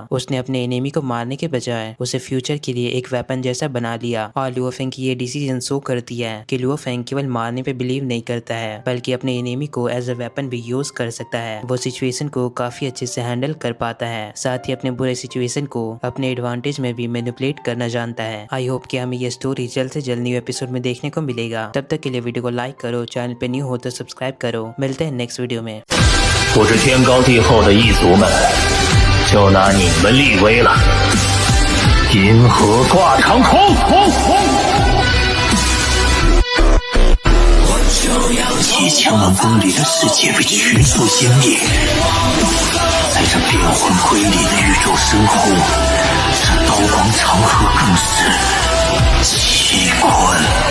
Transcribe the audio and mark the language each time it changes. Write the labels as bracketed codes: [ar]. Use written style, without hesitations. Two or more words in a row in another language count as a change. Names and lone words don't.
[hi] उसने अपने एनिमी को मारने के बजाय उसे फ्यूचर के लिए एक वेपन जैसा बना लिया और लुओ फैंग की ये [en] decision show [hi] करती है कि लुओ फैंग केवल मारने पे बिलीव नहीं करता है बल्कि अपने एनिमी को [en] as a weapon [hi] भी यूज कर सकता है। वो सिचुएशन को काफी अच्छे से हैंडल कर पाता है, साथ ही अपने बुरे सिचुएशन को अपने एडवांटेज में भी मैनिपुलेट करना जानता है। [en] I hope [hi] कि हमें ये स्टोरी जल्द से जल्द [en] new episode [hi] में देखने को मिलेगा। तब तक के लिए वीडियो को लाइक करो, चैनल पे न्यू हो तो सब्सक्राइब करो। मिलते हैं [en] next video [hi] में। [zh] 不知天高地厚的异族们，就拿你们立威了。银河挂长空，几千万公里的世界被全部湮灭，在这变幻瑰丽的宇宙深后，这刀光长河更是奇观。